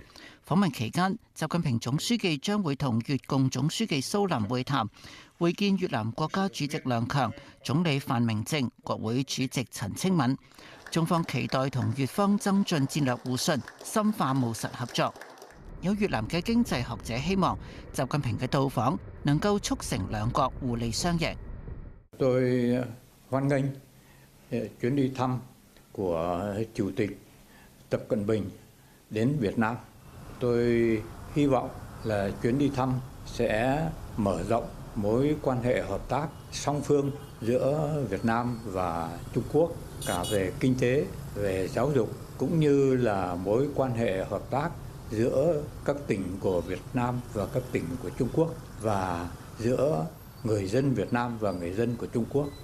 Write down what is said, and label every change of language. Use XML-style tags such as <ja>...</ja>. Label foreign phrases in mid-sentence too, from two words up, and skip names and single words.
<yue>訪問期間，習近平總書記將會同越共總書記蘇林會談，會見越南國家主席梁強、總理范明政、國會主席陳清敏。中方期待同越方增進戰略互信，深化務實合作。有越南嘅經濟學者希望習近平嘅到訪能夠促成兩國互利雙贏。</yue> <vi>Tôi hoan nghênh chuyến đi thăm của Chủ tịch Tập Cận Bình đến Việt Nam. Tôi hy vọng là chuyến đi thăm sẽ mở rộng mối quan hệ hợp tác song phương giữa Việt Nam và Trung Quốc cả về kinh tế, về giáo dục cũng như là mối quan hệ hợp tác giữa các tỉnh của Việt Nam và các tỉnh của Trung Quốc và giữa người dân Việt Nam và người dân của Trung Quốc.</vi>